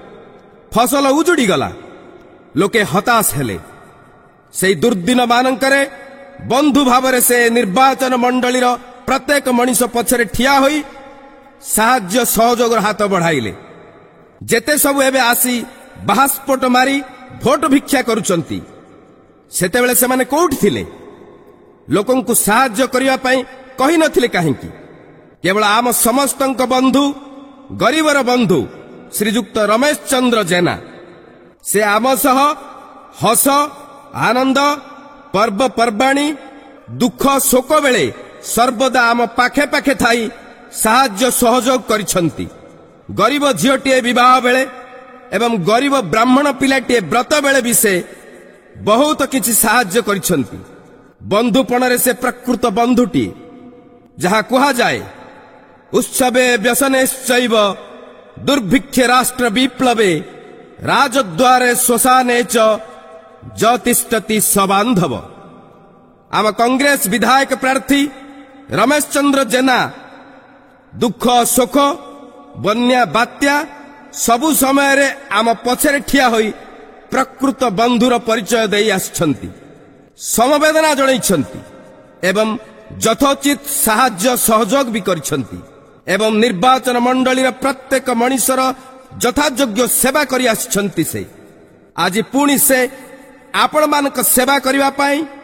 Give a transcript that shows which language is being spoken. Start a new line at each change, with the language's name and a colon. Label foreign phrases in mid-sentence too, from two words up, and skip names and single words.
Odia: ଫସଲ ଉଜୁଡ଼ି ଗଲା ଲୋକେ ହତାଶ ହେଲେ ସେ ଦୁର୍ଦ୍ଦିନ ମାନଙ୍କରେ ବନ୍ଧୁ ଭାବରେ ସେ ନିର୍ବାଚନ ମଣ୍ଡଳୀର ପ୍ରତ୍ୟେକ ମଣିଷ ପଛରେ ଠିଆ ହୋଇ ସାହାଯ୍ୟ ସହଯୋଗ ହାତ ବଢ଼ାଇଲେ ଯେତେ ସବୁ ଏବେ ଆସି ବାହାସ୍ଫୋଟ ମାରି ଭୋଟ ଭିକ୍ଷା କରୁଛନ୍ତି ସେତେବେଳେ ସେମାନେ କେଉଁଠି ଥିଲେ ଲୋକଙ୍କୁ ସାହାଯ୍ୟ କରିବା ପାଇଁ କହି ନଥିଲେ କାହିଁକି କେବଳ ଆମ ସମସ୍ତଙ୍କ ବନ୍ଧୁ ଗରିବର ବନ୍ଧୁ ଶ୍ରୀଯୁକ୍ତ ରମେଶ ଚନ୍ଦ୍ର ଜେନା ସେ ଆମ ସହ ହସ ଆନନ୍ଦ ପର୍ବ ପର୍ବାଣି ଦୁଃଖ ଶୋକ ବେଳେ ସର୍ବଦା ଆମ ପାଖେ ପାଖେ ଥାଇ ସାହାଯ୍ୟ ସହଯୋଗ କରିଛନ୍ତି ଗରିବ ଝିଅଟିଏ ବିବାହ ବେଳେ ଏବଂ ଗରିବ ବ୍ରାହ୍ମଣ ପିଲାଟିଏ ବ୍ରତ ବେଳେ ବି ସେ ବହୁତ କିଛି ସାହାଯ୍ୟ କରିଛନ୍ତି ବନ୍ଧୁପଣରେ ସେ ପ୍ରକୃତ ବନ୍ଧୁଟିଏ ଯାହା କୁହା ଯାଏ
Sanskrit: उत्सवे व्यसनेश्चैव दुर्भिक्षे राष्ट्र विप्लवे राजद्वारे श्मशाने च ज्योतिष्ठति सबांधव
Odia: ଆମ କଂଗ୍ରେସ ବିଧାୟକ ପ୍ରାର୍ଥୀ ରମେଶ ଚନ୍ଦ୍ର ଜେନା ଦୁଃଖ ସୁଖ ବନ୍ୟା ବାତ୍ୟା ସବୁ ସମୟ ରେ ଆମ ପଛରେ ଠିଆ ହୋଇ ପ୍ରକୃତ ବନ୍ଧୁର ପରିଚୟ ଦେଇ ଆଛନ୍ତି ସମବେଦନା ଜଣାଇଛନ୍ତି ଏବଂ ଯଥୋଚିତ ସାହାଯ୍ୟ ସହଯୋଗ ବି କରିଛନ୍ତି ଏବଂ ନିର୍ବାଚନ ମଣ୍ଡଳୀର ପ୍ରତ୍ୟେକ ମଣିଷର ଯଥାଯୋଗ୍ୟ ସେବା କରି ଆଛନ୍ତି ସେ ଆଜି ପୁଣି ସେ ଆପଣ ମାନଙ୍କ ସେବା କରିବା ପାଇଁ